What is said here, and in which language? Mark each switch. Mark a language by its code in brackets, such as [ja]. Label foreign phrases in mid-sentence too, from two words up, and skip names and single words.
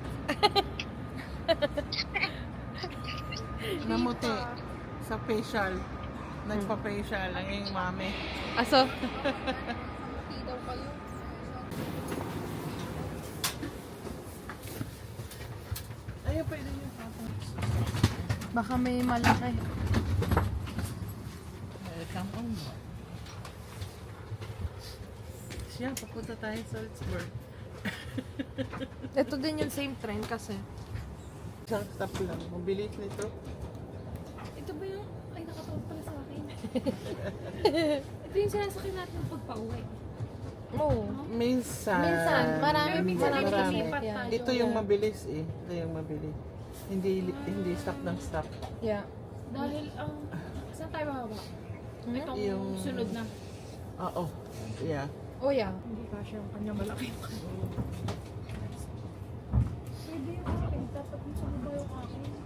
[tl] Namuti sa facial. Nagpa-facial ang iyong mami. Aso. Hindi daw kayo. Ayun, pwede niyo tapos. Baka may malaki. [en] Come on. [tl] Siya, papunta tayo sa Salzburg. Ito din yung [en] same train [tl] kasi. Isang stop lang. Mabilis nito. Ito ba yung... Ay, nakatawag pala sa akin. Ito yung sinasakyan natin ng pagpa-uwi. Oo. Minsan. Minsan, marami. Pero minsan marami. naglilipat Yeah. tayo. Ito yung mabilis eh. Ito yung mabilis. Hindi stop ng stop. Yeah. Dahil ang... saan tayo bababa? Itong Yung- sunod na. Oo. Yeah. [en] Oh yeah. [tl] Hindi pa siya yung kanya malaki. Pwede yung akin. Dapat yung sa baba yung akin.